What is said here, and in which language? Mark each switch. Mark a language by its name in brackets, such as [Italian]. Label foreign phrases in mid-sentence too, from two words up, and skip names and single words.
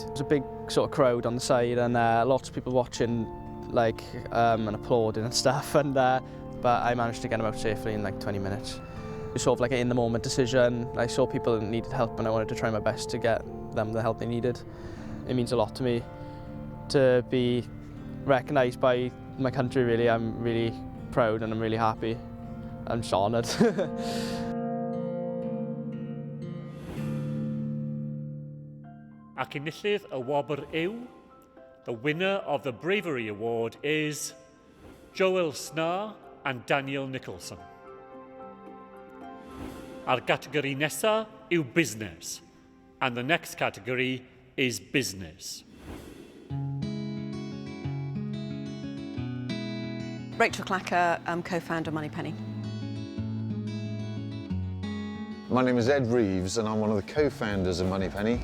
[English] There was a big sort of crowd on the side, and lots of people watching and applauding and stuff, and but I managed to get them out safely in 20 minutes. It was sort of in the moment decision. I saw people that needed help and I wanted to try my best to get them the help they needed. It means a lot to me to be recognised by my country, really. I'm really proud and I'm really happy. I'm just honoured. [Welsh] Ac enillydd y wobr yw, [English] the winner of the Bravery Award is Joel Snar and Daniel Nicholson. Our category [Welsh] nesa yw [English] business, and the next category is business. Rachel Clacker, I'm co-founder of Moneypenny. My name is Ed Reeves and I'm one of the co-founders of Moneypenny.